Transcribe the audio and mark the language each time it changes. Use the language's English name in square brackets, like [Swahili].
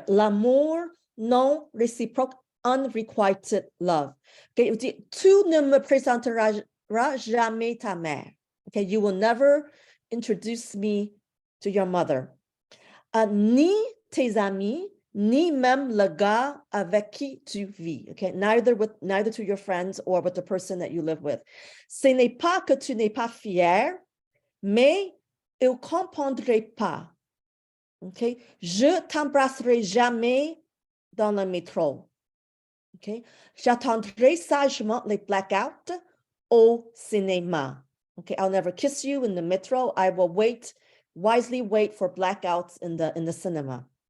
[French] L'amour non réciproque, [English] unrequited love. [French] Okay, il dit, tu ne me présenteras jamais ta mère. [English] Okay, you will never introduce me to your mother. [French] Ni tes amis, ni même le gars avec qui tu vis. [English] Okay, neither to your friends or with the person that you live with. [French] Ce n'est pas que tu n'es pas fier, mais ils ne comprendraient pas. Okay, je t'embrasserai jamais dans le métro. Okay, j'attendrai sagement les blackouts au cinéma. [English] Okay, I'll never kiss you in the metro. I will wisely wait for blackouts in the cinema.